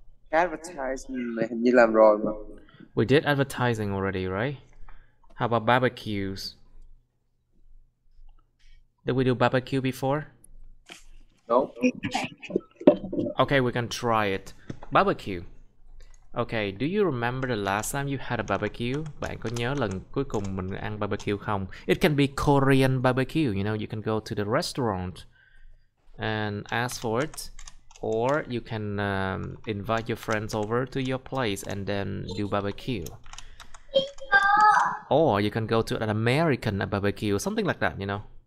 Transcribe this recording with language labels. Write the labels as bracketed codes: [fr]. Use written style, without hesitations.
[vi] Advertising này hình như làm rồi mà. [en] We did advertising already, right? How about barbecues? Did we do barbecue before? No. Okay, we can try it. Barbecue. Okay, do you remember the last time you had a barbecue? [vi] Bạn có nhớ lần cuối cùng mình ăn barbecue không? [en] It can be Korean barbecue, you know, you can go to the restaurant and ask for it. Or you can invite your friends over to your place and then do barbecue. Or you can go to an American barbecue, something like that, you know.